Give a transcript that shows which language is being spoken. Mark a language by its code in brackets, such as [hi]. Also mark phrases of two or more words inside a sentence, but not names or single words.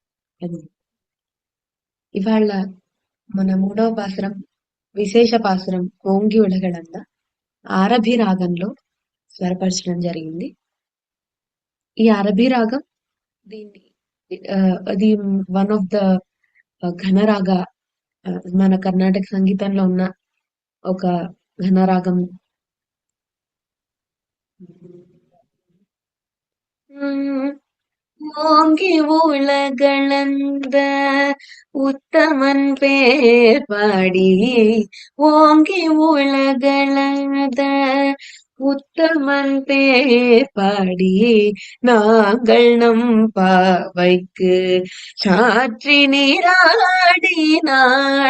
[te] ఇవాళ మన 3వ పాసురం విశేష పాసురం ఓంగి ఉలగడంద ఆరభి రాగంలో స్వరపరచడం జరిగింది. ఈ ఆరభి రాగం దీన్ని అది [en] one of the [te] ఘనరాగ, మన కర్ణాటక సంగీతంలో ఉన్న ఒక ఘనరాగం. [ta] ஓங்கி உலகளந்த உத்தமன் பேர் பாடி, ஓங்கி உலகளந்த உத்தமன் பேர் பாடி, நாங்கள் நம் பாவைக்கு சாற்றி நீராடினாள்.